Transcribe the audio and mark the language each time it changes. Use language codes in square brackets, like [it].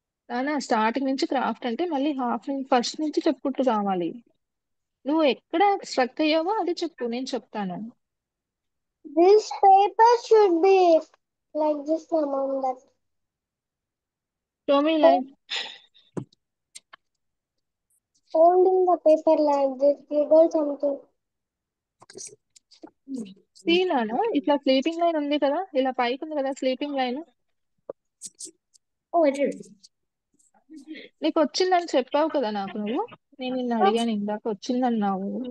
[te] నానా స్టార్టింగ్ నుంచి క్రాఫ్ట్ అంటే మళ్ళీ హాఫ్ ఫస్ట్ నుంచి చెప్పుకుంటూ రావాలి. నువ్వు ఎక్కడ స్ట్రక్ అయ్యావో అది చెప్పు, నేను చెప్తాను. [en] This paper should be like this, ma'am. That to me like holding the paper like this, you do something. [te] See నానా, ఇట్లా స్లీపింగ్ లైన్ ఉంది కదా, ఇలా పైకి ఉంది కదా sleeping line. [en] Oh, it is. [te] నీకు వచ్చిందని చెప్పావు కదా నాకు నువ్వు. నేను నిన్ను అడిగాను ఇందాక, వచ్చిందన్నావు.